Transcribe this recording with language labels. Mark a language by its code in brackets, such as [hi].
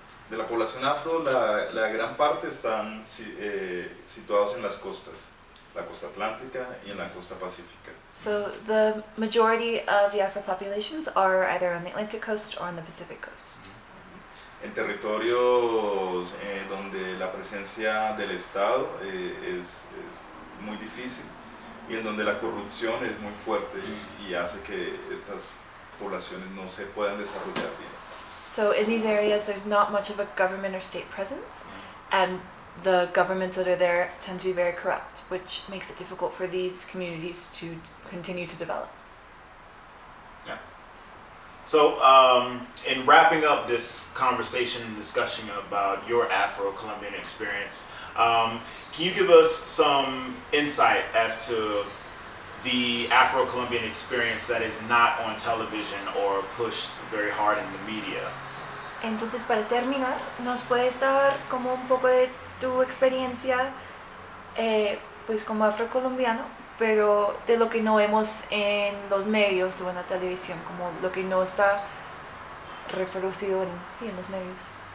[es] De la población afro, la gran parte están situados en las costas, la costa atlántica y en la costa pacífica. [en] So the majority of the Afro populations are either on the Atlantic coast or on the Pacific coast. [es] En territorios donde la presencia del Estado es muy difícil y en donde la corrupción es muy fuerte y hace que estas poblaciones no se puedan desarrollar bien. [en] So in these areas there's not much of a government or state presence, and the governments that are there tend to be very corrupt, which makes it difficult for these communities to continue to develop. So, in wrapping up this conversation and discussion about your Afro-Colombian experience, can you give us some insight as to the Afro-Colombian experience that is not on television or pushed very hard in the media? [es] Entonces, para terminar, ¿nos puedes dar como un poco de tu experiencia pues como afrocolombiano, pero de lo que no vemos en los medios o en la televisión, como lo que no está reproducido en los medios?